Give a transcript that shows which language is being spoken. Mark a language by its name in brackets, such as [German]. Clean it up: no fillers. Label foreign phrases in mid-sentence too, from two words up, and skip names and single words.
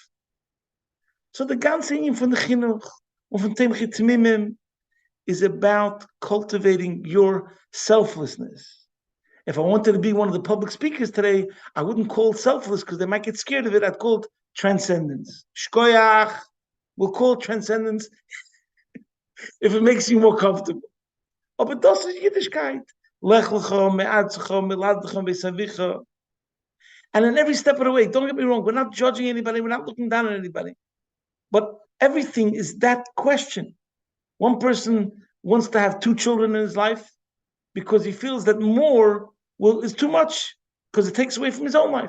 [English] So the ganze thing from the chinuch or from Timchi Timimim is about cultivating your selflessness. If I wanted to be one of the public speakers today, I wouldn't call it selfless because they might get scared of it. I'd call it transcendence. Shkoyach, we'll call it transcendence if it makes you more comfortable. But [Yiddish] דאס איז יידישקייט. [Hebrew] לך לך, מארצך, ממולדתך, מבית אביך. [English] And in every step of the way, don't get me wrong, we're not judging anybody, we're not looking down on anybody. But everything is that question. One person wants to have 2 children in his life because he feels that more is too much because it takes away from his own life.